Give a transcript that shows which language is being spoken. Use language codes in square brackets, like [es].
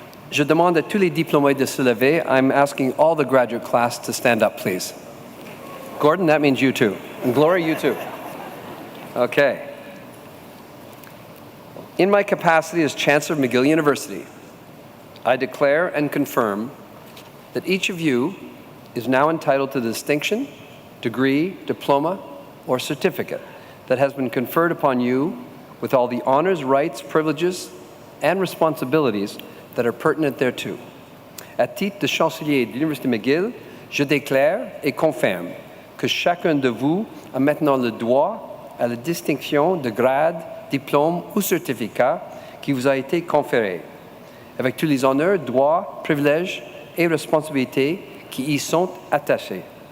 [fr] Je demande à tous les diplômés de se lever. [en] I'm asking all the graduate class to stand up, please. Gordon, that means you too. And Glory, you too. Okay. In my capacity as Chancellor of McGill University, I declare and confirm that each of you is now entitled to the distinction, degree, diploma, or certificate that has been conferred upon you with all the honors, rights, privileges, and responsibilities that are pertinent thereto. [fr] À titre de chancelier de l'Université McGill, je déclare et confirme que chacun de vous a maintenant le droit à la distinction de grade, diplôme ou certificat qui vous a été conféré, avec tous les honneurs, droits, privilèges et responsabilités qui y sont attachés.